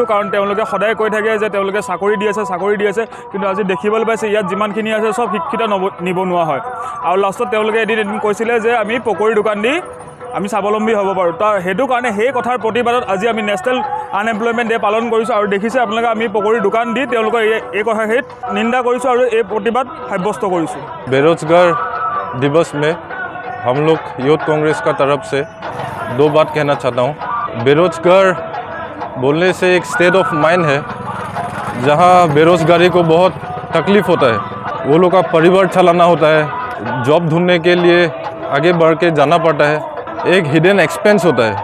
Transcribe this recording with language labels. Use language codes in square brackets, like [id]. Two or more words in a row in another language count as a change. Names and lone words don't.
[as] কাৰণ তেওঁলোকে সদায় কৈ থাকে যে তেওঁলোকে চাকৰি দি আছে, কিন্তু আজি দেখিবলৈ পাইছে ইয়াত যিমানখিনি আছে চব শিক্ষিত নিবনুৱা হয়। আৰু লাষ্টত তেওঁলোকে এদিন কৈছিলে যে আমি পকৰি দোকান দি আমি স্বাৱলম্বী হ'ব পাৰোঁ। তাৰ সেইটো কাৰণে সেই কথাৰ প্ৰতিবাদত আজি আমি [en] national unemployment day [as] পালন কৰিছোঁ। আৰু দেখিছে আপোনালোকে আমি পকৰি দোকান দি তেওঁলোকৰ এই কথাখিনিত নিন্দা কৰিছোঁ আৰু এই প্ৰতিবাদ সাব্যস্ত কৰিছোঁ। [hi] बेरोजगार दिवस में हम लोग यूथ कांग्रेस का तरफ से 2 बात कहना चाहता हूँ। बेरोजगार बोलने से एक [en] state of mind [hi] है जहाँ बेरोजगारी को बहुत तकलीफ़ होता है। वो लोग का परिवार चलाना होता है, जॉब ढूंढने के लिए आगे बढ़ के जाना पड़ता है, एक [en] hidden expense [hi] होता है।